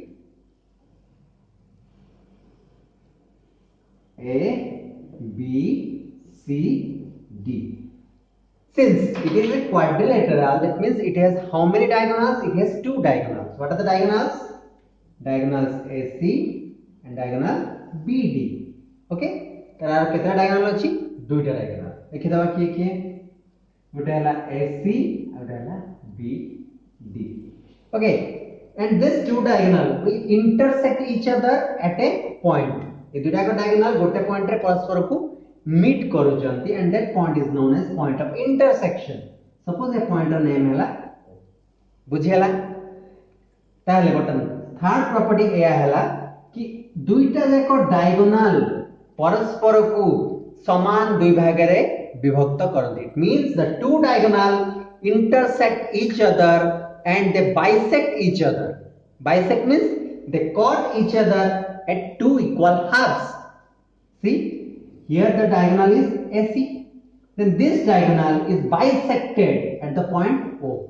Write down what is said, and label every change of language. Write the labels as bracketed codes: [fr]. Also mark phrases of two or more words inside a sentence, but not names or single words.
[en] A, B, C, D. Since it is a quadrilateral, that means it has how many diagonals? It has 2 diagonals. What are the diagonals? Diagonals AC and diagonal BD. [or] Okay, ତାର କେତୋଟି ଡାଏଗୋନାଲ ଅଛି? 2ଟା ଡାଏଗୋନାଲ. ଦେଖି ଦବା କିଏ କିଏ ଗୋଟେ ହେଲା AC ଆଉ ହେଲା BD. [en] Okay, and this 2 diagonal will intersect each other at a point. [or] ଏ ଦୁଇଟା କୁ ଡାଏଗୋନାଲ ଗୋଟେ ପଏଣ୍ଟ ରେ ପରସ୍ପର କୁ ମିଟ କରୁଛନ୍ତି [en] and that point is known as point of intersection suppose [or] ଏ ପଏଣ୍ଟ ର ନେମ ହେଲା ବୁଝିଗଲା ତାହାଲେ ବଟନ [en] third property [or] ଏହା ହେଲା କି ଦୁଇଟା ଯାକ ଡାଏଗୋନାଲ ପରସ୍ପର କୁ ସମାନ ଦୁଇ ଭାଗ ରେ ବିଭକ୍ତ କରନ୍ତି [en] it means the two diagonal intersect each other and they bisect each other. Bisect means they cut each other at two equal halves. See, here the diagonal is AC. Then this diagonal is bisected at the point O.